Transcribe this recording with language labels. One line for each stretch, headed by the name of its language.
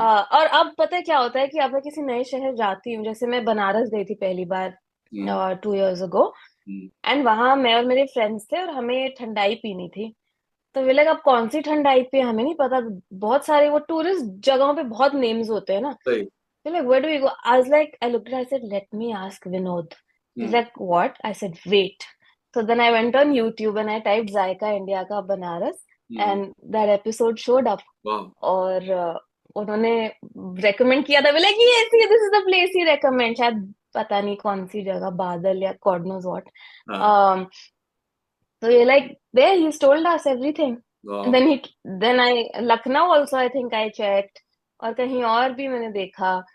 Hindi: और अब पता है क्या होता है कि अब मैं किसी नए शहर जाती हूँ, जैसे मैं बनारस गई थी पहली बार हम्म।
English: 2 years ago। Hmm.
Hindi: एंड वहां मैं और मेरे फ्रेंड्स थे, और हमें ठंडाई पीनी थी। तो वे लगा अब कौन सी ठंडाई पे, हमें नहीं पता। बहुत सारे वो टूरिस्ट जगहों पे बहुत नेम्स होते हैं ना। सही।
English: They're like, where do we go? I was like, I looked at it, I said, let me ask Vinod. He's hmm. like, what? I said, wait. So then I went on YouTube and I typed Zaika India ka Banaras, hmm. and that episode showed up.
Hindi: वाह। और उन्होंने recommend किया था, बोले कि ऐसी
English: this is the place he recommend,
Hindi: शायद पता नहीं कौन सी जगह, बादल या
English: God knows what.
Hindi: हाँ।
English: So you're like, there he's told us everything. And
Hindi: वाह।
English: then I Lucknow also I think I checked,
Hindi: और कहीं और भी मैंने देखा।